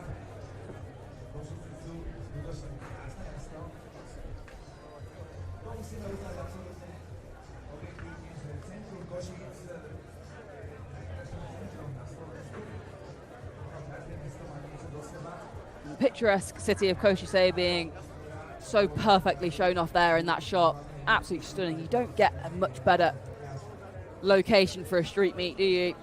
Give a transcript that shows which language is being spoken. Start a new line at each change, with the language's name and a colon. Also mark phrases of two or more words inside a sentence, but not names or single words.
Slovak: Košice sú skutočne krásne mesto. To musíme uznať absolútne objektívne, že centrum Košíc je našim centrom na Slovensku. Každé mesto má niečo do seba.
English: The picturesque city of Košice being so perfectly shown off there in that shot. Absolutely stunning. You don't get a much better location for a street meet, do you?